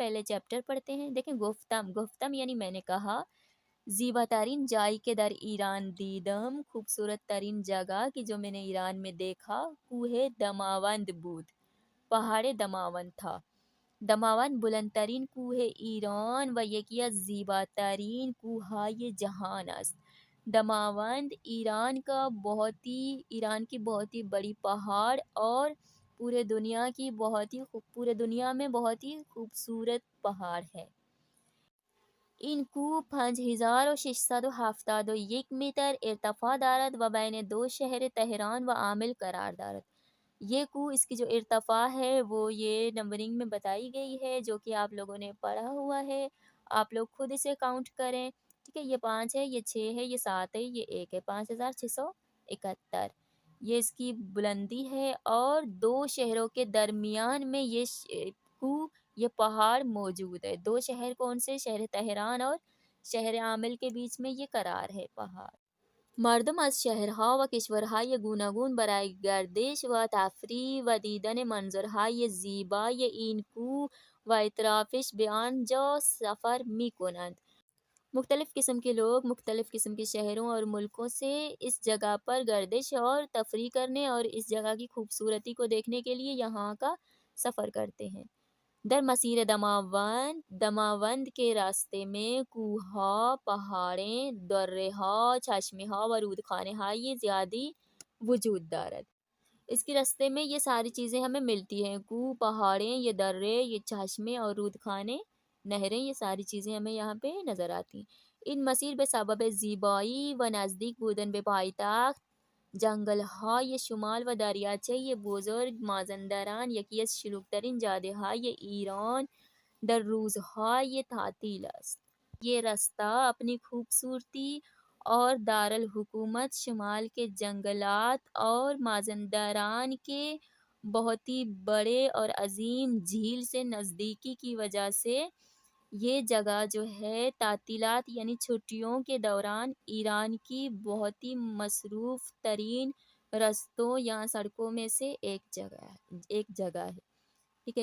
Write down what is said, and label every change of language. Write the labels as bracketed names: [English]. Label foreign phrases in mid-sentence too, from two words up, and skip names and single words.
[Urdu] پہلے چیپٹر پڑھتے ہیں۔ دیکھیں، [Persian] گفتم، گفتم [Urdu] یعنی میں نے کہا، [Persian] زیبا ترین جائی کے در ایران دیدم، [Urdu] خوبصورت ترین جگہ کی جو میں نے ایران میں دیکھا، [Persian] کوہ دماوند بود، [Urdu] پہاڑ دماوند تھا۔ [Persian] دماوند بلند ترین کوہ ایران و یکی از زیبا ترین کوہهای جہان است۔ [Urdu] دماوند ایران کی بہت ہی بڑی پہاڑ اور پورے دنیا میں بہت ہی خوبصورت پہاڑ ہے۔ [Persian] این کوه 5671 میٹر ارتفاع دارد و بین دو شہر تہران و عامل قرار دارد۔ [Urdu] یہ کوه، اس کی جو ارتفاع ہے وہ یہ نمبرنگ میں بتائی گئی ہے جو کہ آپ لوگوں نے پڑھا ہوا ہے، آپ لوگ خود اسے کاؤنٹ کریں، ٹھیک ہے؟ یہ 5 ہے، یہ 6 ہے، یہ 7 ہے، یہ 1 ہے، 5671 یہ اس کی بلندی ہے، اور 2 شہروں کے درمیان میں کوہ، یہ پہاڑ موجود ہے۔ 2 شہر کون سے؟ شہر تہران اور شہر عامل کے بیچ میں یہ قرار ہے پہاڑ۔ [Persian] مردم از شهرها و کشورهای گوناگون برای گردش و تفریح و دیدن منظرهای زیبای این کوه و اطرافش به آنجا سفر می‌کنند۔ [Urdu] مختلف قسم کے لوگ مختلف قسم کے شہروں اور ملکوں سے اس جگہ پر گردش اور تفریح کرنے اور اس جگہ کی خوبصورتی کو دیکھنے کے لیے یہاں کا سفر کرتے ہیں۔ [Persian] در مسیر دماوند [Urdu] کے راستے میں [Persian] کوہ‌ها، پہاڑیں، دره‌ها، چشمه‌ها و رودخانه‌های زیادی وجود دارد۔ [Urdu] اس کے راستے میں یہ ساری چیزیں ہمیں ملتی ہیں، کوہ، پہاڑیں، یہ درے، یہ چشمے اور رودخانے، نہریں، یہ ساری چیزیں ہمیں یہاں پہ نظر آتی ہیں۔ [Persian] این مسیر به سبب زیبایی و نزدیک بودن به پایتخت، جنگل‌های شمال و دریاچه بزرگ مازندران یکی از شلوغ‌ترین جاده‌های ایران در روزهای تعطیل است۔ [Urdu] یہ راستہ اپنی خوبصورتی اور دارالحکومت شمال کے جنگلات اور مازندران کے بہت ہی بڑے اور عظیم جھیل سے نزدیکی کی وجہ سے یہ جگہ جو ہے تعطیلات یعنی چھٹیوں کے دوران ایران کی بہت ہی مصروف ترین رستوں یا سڑکوں میں سے ایک جگہ ہے، ٹھیک ہے۔